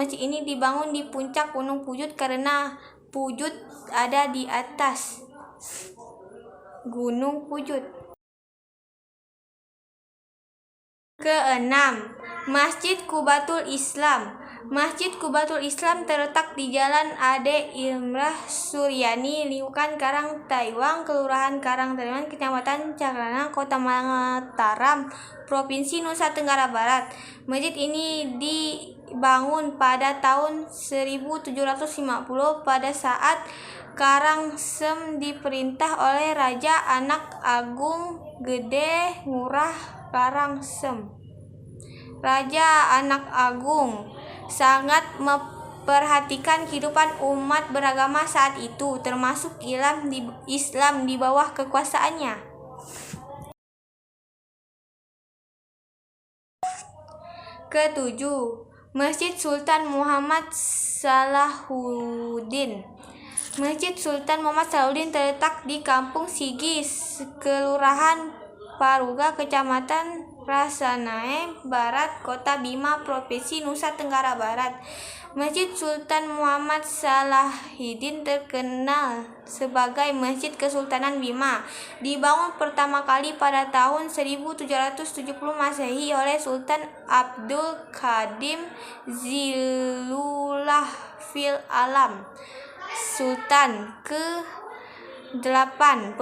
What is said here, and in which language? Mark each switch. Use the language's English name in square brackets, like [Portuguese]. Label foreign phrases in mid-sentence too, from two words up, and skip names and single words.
[Indonesian] Masjid ini dibangun di puncak Gunung Pujut karena Pujut ada di atas Gunung Pujut. Keenam, Masjid Qubatul Islam. Masjid Qubatul Islam terletak di Jalan Ade Imrah Suryani, Liukan Karang Taiwang, Kelurahan Karang Taiwang, Kecamatan Cakrana, Kota Mataram, Provinsi Nusa Tenggara Barat. Masjid ini dibangun pada tahun 1750 pada saat Karangsem diperintah oleh Raja Anak Agung Gede Ngurah Karangsem. Raja Anak Agung sangat memperhatikan kehidupan umat beragama saat itu, termasuk Islam di bawah kekuasaannya. Ketujuh, Masjid Sultan Muhammad Salahuddin. Masjid Sultan Muhammad Salahuddin terletak di Kampung Sigi, Kelurahan Paruga, Kecamatan Rasanae Barat, Kota Bima, Provinsi Nusa Tenggara Barat. Masjid Sultan Muhammad Salahuddin terkenal sebagai Masjid Kesultanan Bima. Dibangun pertama kali pada tahun 1770 Masehi oleh Sultan Abdul Qadim Zilullah fil Alam, Sultan ke-8.